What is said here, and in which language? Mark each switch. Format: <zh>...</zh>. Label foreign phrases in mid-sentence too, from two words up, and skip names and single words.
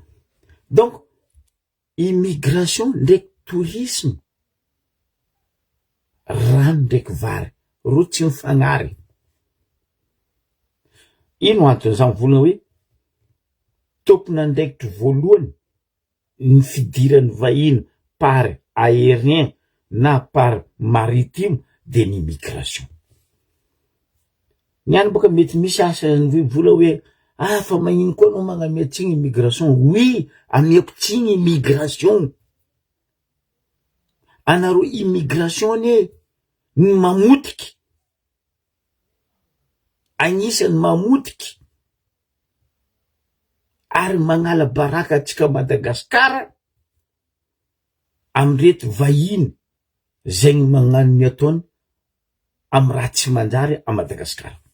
<mg>Donc immigration ndraiky tourisme, rano ndraiky vary ro tsy mifagnary. Ino antony za mivolagna hoe tompona andraikitry voalohany ny fidiran'ny vahiny</mg> <fr>par aérien</fr> <mg>na</mg> <fr>par maritime de l'immigration.</fr> <mg>Niany boka mety misy asany vola hoe fa magnino koa anao magnamia tsigny immigration. Oui, amiako tsigny immigration. Anaro immigration ne ny mamotiky, agnisan'ny mamotiky ary magnala baraka atsika Madagasikara amreto vahiny zay ny magnano ny ataony amy raha tsy manjary a Madagasikara.</mg>